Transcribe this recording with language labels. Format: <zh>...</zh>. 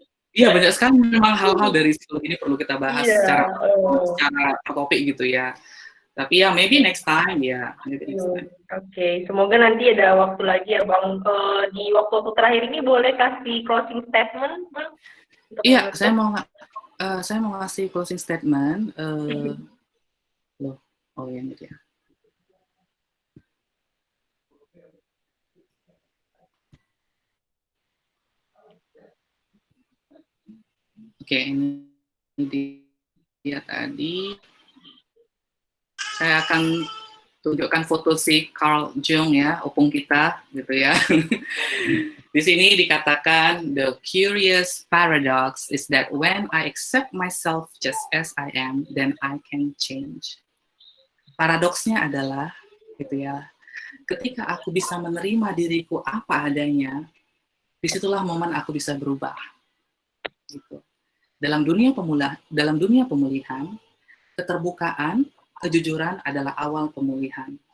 <id>Iya, banyak sekali memang hal-hal dari psikologi ini perlu kita bahas Iya. secara topik gitu ya. Tapi ya</id> <en>maybe next time</en> <id>ya. Oke, semoga nanti ada waktu lagi ya Bang. Di waktu-waktu terakhir ini boleh kasih closing statement, Bang? Iya, saya mau ngasih closing statement. Oh ya ini dia. Oke, ini dia tadi. Saya akan tunjukkan foto si Carl Jung ya, opung kita gitu ya. Di sini dikatakan</id> <en>the curious paradox is that when I accept myself just as I am, then I can change.</en> <id>Paradoksnya adalah gitu ya, ketika aku bisa menerima diriku apa adanya, disitulah momen aku bisa berubah. Gitu. Dalam dunia pemulihan, keterbukaan, kejujuran adalah awal pemulihan.</id>